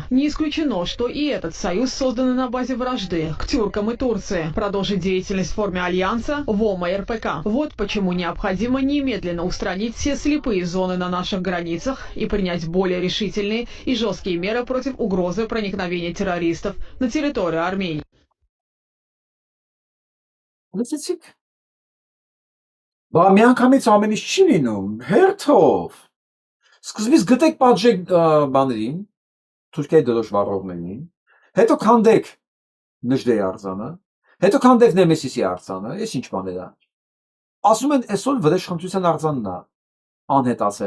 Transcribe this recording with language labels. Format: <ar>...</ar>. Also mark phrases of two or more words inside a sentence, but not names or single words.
<ru>Не исключено, что и этот союз, созданный на базе вражды к тюркам и Турции, продолжит деятельность в форме альянса ВОМа и РПК. Вот почему необходимо немедленно устранить все слепые зоны на наших границах и принять более решительные и жесткие меры против угрозы проникновения террористов на территорию Армении.</ru> <hy>Բա միանգամից ամեն ինչ չի լինում, հերթով։ Սկզբից գտեք պատժեք բաներին, Թուրքիայի դրոշ վառողներին, հետո քանդեք Նժդեի արձանը, հետո քանդեք Նեմեսիսի արձանը, ես ինչ բաներ է։ Ասում են այսօր վրեժխնդրության արձանն է անհետացել</hy>